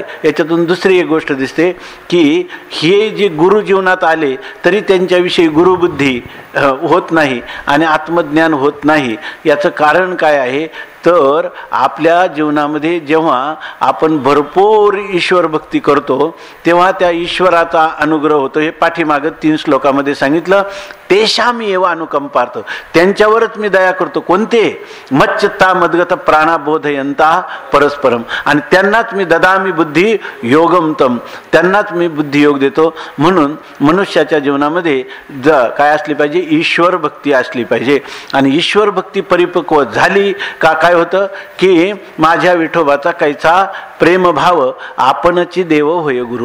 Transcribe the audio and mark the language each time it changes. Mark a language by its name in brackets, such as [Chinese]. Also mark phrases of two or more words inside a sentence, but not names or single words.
[Marathi] याच्यातून दुसरी एक गोष्ट दिसते की हे जे गुरु जीवनात आले तरी त्यांच्याविषयी गुरुबुद्धी होत नाही आणि आत्मज्ञान होत नाही. याचं कारण काय आहे तर आपल्या जीवनामध्ये जेव्हा आपण भरपूर ईश्वर भक्ती करतो तेव्हा त्या ईश्वराचा अनुग्रह होतो. हे पाठीमागं 3 श्लोकामध्ये सांगितलं, [Sanskrit] तेषाम एव अनुकंपार्थ, [Marathi] त्यांच्यावरच मी दया करतो. कोणते? [Sanskrit] मच्चित्ता मद्गत प्राणाबोधयंता परस्परम, [Marathi] आणि त्यांनाच मी [Sanskrit] ददामी बुद्धी योगमतम, [Marathi] त्यांनाच मी बुद्धियोग देतो. म्हणून मनुष्याच्या जीवनामध्ये काय असली पाहिजे? ईश्वर भक्ती असली पाहिजे. आणि ईश्वर भक्ती परिपक्व झाली का काय होतं की माझ्या विठोबाचा कैचा प्रेमभाव आपणची देव होय गुरु.